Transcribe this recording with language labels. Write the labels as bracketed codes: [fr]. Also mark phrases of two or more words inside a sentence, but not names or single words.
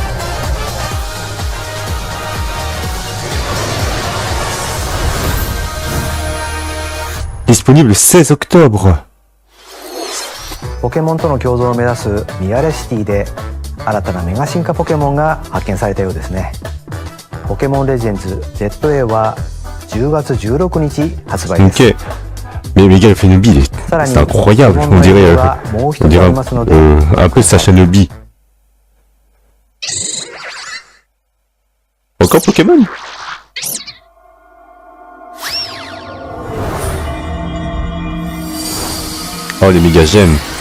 [fr] Disponible le 16 octobre. [ja] ポケモンとの共存を目指すミアレシティで新たなメガ進化ポケモンが発見されたようですね。ポケモンレジェンズ ZA は10月16日発売です。 [fr] Ok. Mais Mega Amphinobi, c'est incroyable, on dirait un peu Sacha Nobi. Encore Pokémon? Oh les méga gemmes.